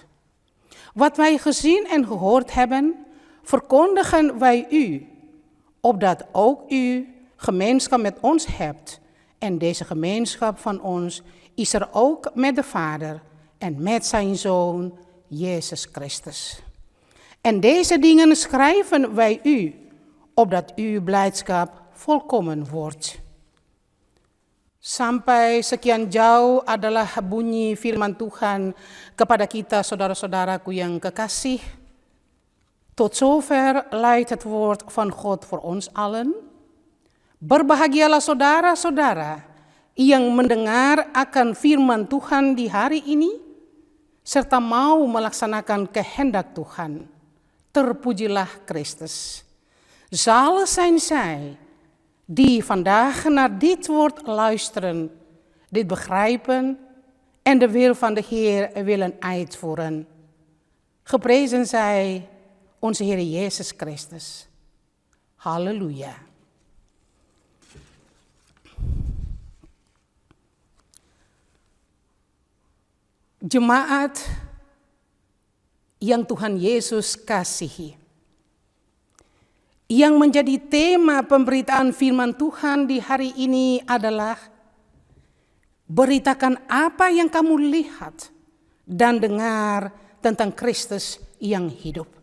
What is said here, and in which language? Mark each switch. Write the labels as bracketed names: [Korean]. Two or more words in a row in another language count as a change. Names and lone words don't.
[Dutch] Wat wij gezien en gehoord hebben, verkondigen wij u, opdat ook u gemeenschap met ons hebt. En deze gemeenschap van ons is er ook met de Vader en met zijn Zoon, Jezus Christus. En deze dingen schrijven wij u, opdat uw blijdschap volkomen wordt. [Indonesian] Sampai sekian jauh adalah bunyi firman Tuhan kepada kita saudara-saudaraku yang kekasih. [Dutch] Tot zover leidt het woord van God voor ons allen. [Indonesian] Berbahagialah saudara-saudara yang mendengar akan firman Tuhan di hari ini, serta mau melaksanakan kehendak Tuhan. Terpujilah Christus. [Dutch] Zalig zijn zij die vandaag naar dit woord luisteren, dit begrijpen en de wil van de Heer willen uitvoeren. Geprezen zij onze Heer Jezus Christus. Halleluja. [Indonesian] Jemaat yang Tuhan Yesus kasihi. Yang menjadi tema pemberitaan firman Tuhan di hari ini adalah beritakan apa yang kamu lihat dan dengar tentang Kristus yang hidup.